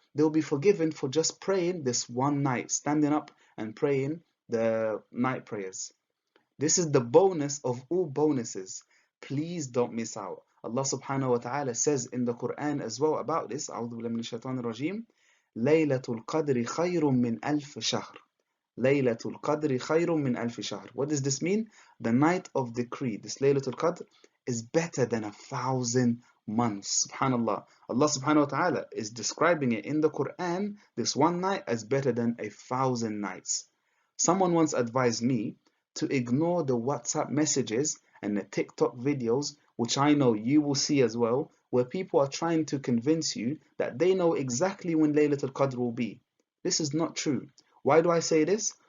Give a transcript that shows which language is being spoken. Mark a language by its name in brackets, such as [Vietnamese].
[English] They'll be forgiven for just praying this one night, standing up and praying the night prayers. This is the bonus of all bonuses. Please don't miss out. Allah subhanahu wa ta'ala says in the Quran as well about this, [Arabic] أعوذ بالله من الشيطان الرجيم, ليلة القدر خير من ألف شهر. ليلة القدر خير من ألف شهر. [English] What does this mean? The night of decree, this Laylatul Qadr, is better than 1,000 months. Subhanallah. Allah subhanahu wa ta'ala is describing it in the Quran, this one night, as better than 1,000 nights. Someone once advised me to ignore the WhatsApp messages and the TikTok videos, which I know you will see as well, where people are trying to convince you that they know exactly when Laylatul Qadr will be. This is not true. Why do I say this?